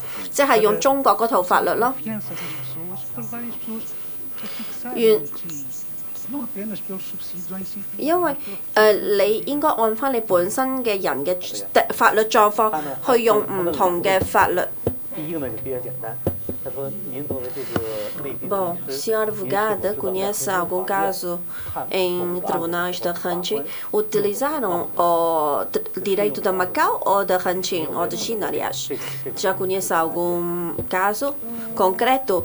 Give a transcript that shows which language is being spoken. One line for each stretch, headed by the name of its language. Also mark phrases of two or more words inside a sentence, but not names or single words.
Cantonese: 即係用中國嗰套法律咯。因為你應該按翻你本身嘅人嘅法律狀況去用唔同嘅法律。
Portuguese: Bom, senhora advogada, conhece algum caso em tribunais de Hanqing utilizaram o direito de Macau ou de Hanqing, ou de China, aliás? Já conhece algum caso concreto?